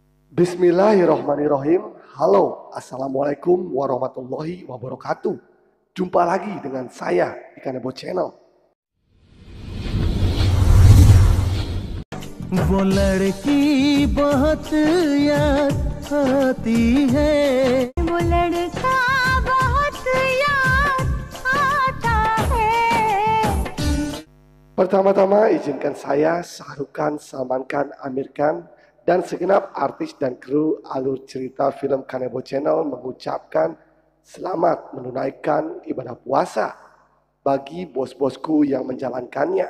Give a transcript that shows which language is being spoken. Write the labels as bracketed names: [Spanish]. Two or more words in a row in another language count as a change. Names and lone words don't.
[Indonesian] Bismillahirrohmanirrohim. Halo, [Arabic] السلام عليكم ورحمة الله وبركاته. [Indonesian] Jumpa lagi dengan saya di Kanebo Channel. [Hindi] वो लड़की बहुत याद आती है वो लड़का बहुत याद आता है. [Indonesian] Pertama-tama izinkan saya Shah Rukh Khan, Salman Khan, Amir Khan, dan segenap artis dan kru alur cerita film Kanebo Channel mengucapkan selamat menunaikan ibadah puasa bagi bos-bosku yang menjalankannya.